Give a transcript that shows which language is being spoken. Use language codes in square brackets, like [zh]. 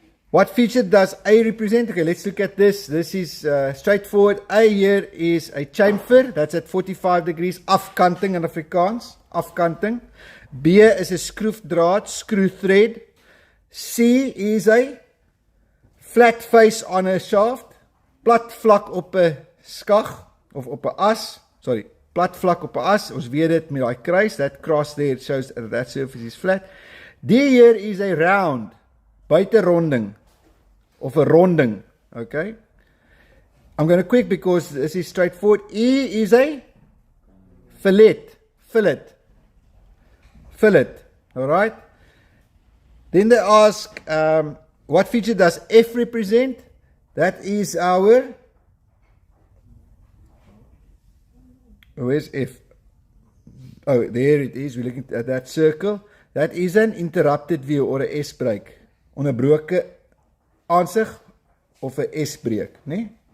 [en] What feature does A represent? Okay, let's look at this. This is straightforward. A here is a chamfer. That's at 45 degrees. Afkanting in Afrikaans. Afkanting. B is a skroefdraad, screw thread. C is a flat face on a shaft. [af] Plat vlak op 'n skag of op 'n as. Sorry, plat vlak op 'n as. Ons weet dit met daai kruis. [en] That cross there shows that surface is flat. D here is a round. Buiteronding. Of a ronding. Okay. I'm going to quick because this is straightforward. E is a fillet. Fillet. Fillet. Alright. Then they ask, what feature does F represent? That is our, where's F? Oh, there it is. We're looking at that circle. That is an interrupted view or 'n S-break. [af] Onderbroke aansig of 'n S-breek, né?